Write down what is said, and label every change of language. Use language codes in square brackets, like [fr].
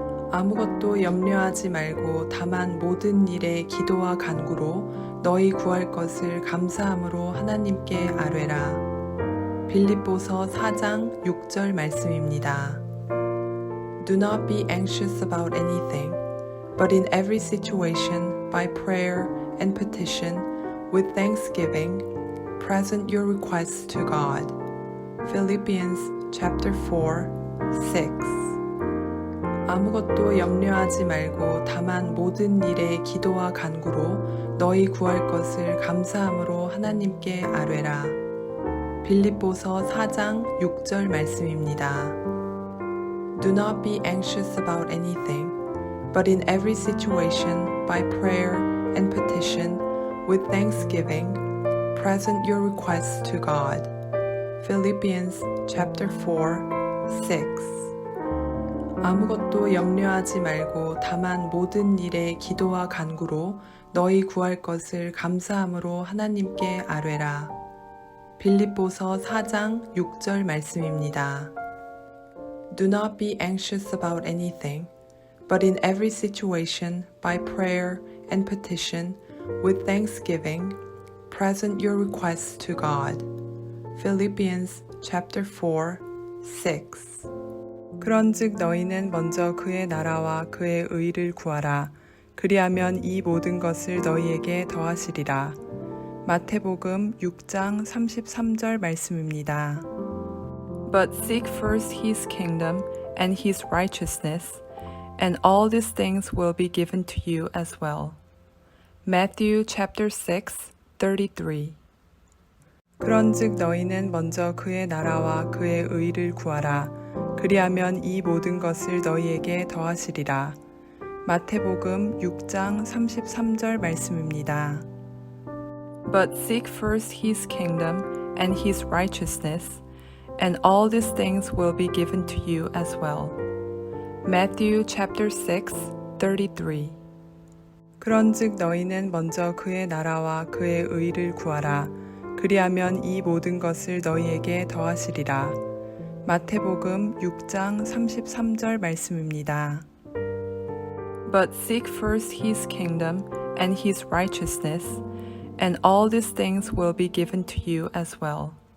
[ko] 아무것도 염려하지 말고 다만 모든 일에 기도와 간구로 너희 구할 것을 감사함으로 하나님께 아뢰라. 빌립보서 4장 6절 말씀입니다. [en] Do not be anxious about anything, but in every situation, by prayer and petition, with thanksgiving, present your requests to God. Philippians chapter 4, 6. [ko] 아무것도 염려하지 말고 다만 모든 일에 기도와 간구로 너희 구할 것을 감사함으로 하나님께 아뢰라. 빌립보서 4장 6절 말씀입니다. [en] Do not be anxious about anything, but in every situation, by prayer and petition, with thanksgiving, present your requests to God. Philippians chapter 4, 6. [ko] 아무것도 염려하지 말고 다만 모든 일에 기도와 간구로 너희 구할 것을 감사함으로 하나님께 아뢰라. 빌립보서 4장 6절 말씀입니다. [en] Do not be anxious about anything, but in every situation, by prayer and petition, with thanksgiving, present your requests to God. Philippians chapter 4, 6. [ko] 그런즉 너희는 먼저 그의 나라와 그의 의를 구하라. 그리하면 이 모든 것을 너희에게 더하시리라. 마태복음 6장 33절 말씀입니다. [en] But seek first his kingdom and his righteousness, and all these things will be given to you as well. Matthew chapter 6, 33. [ko] 그런즉 너희는 먼저 그의 나라와 그의 의를 구하라. 그리하면 이 모든 것을 너희에게 더하시리라. 마태복음 6장 33절 말씀입니다. [en] But seek first his kingdom and his righteousness, and all these things will be given to you as well. Matthew chapter 6, 33. [ko] 그런즉 너희는 먼저 그의 나라와 그의 의를 구하라. 그리하면 이 모든 것을 너희에게 더하시리라. 마태복음 6장 33절 말씀입니다. [en] But seek first his kingdom and his righteousness, and all these things will be given to you as well.